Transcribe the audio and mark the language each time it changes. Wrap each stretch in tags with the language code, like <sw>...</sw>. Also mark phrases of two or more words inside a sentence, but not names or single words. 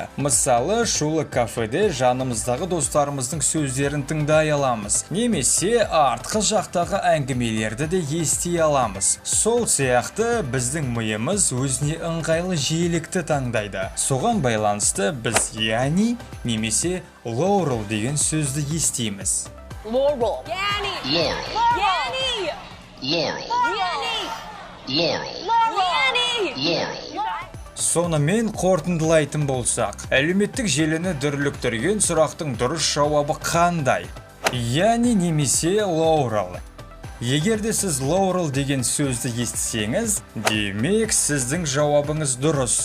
<kk>Мысалы, шулы кафеде жанымыздағы достарымыздың сөздерін тыңдай аламыз. Немесе артқы жақтағы әңгімелерді де ести аламыз. Сол сияқты біздің миымыз өзіне ыңғайлы жиілікті таңдайды. Соған байланысты біз яни немесе Laurel деген сөзді естиміз. Laurel. Yanni. Laurel. Yanni. Laurel. Yanni. Laurel. Yanni. Laurel. Сонымен қорытындылайтын болсақ, әлеуметтік желіні дүрліктірген сұрақтың дұрыс жауабы қандай? Яни немесе Laurel? Егер де сіз Laurel деген сөзді естісеңіз, демек сіздің жауабыңыз дұрыс.</kk>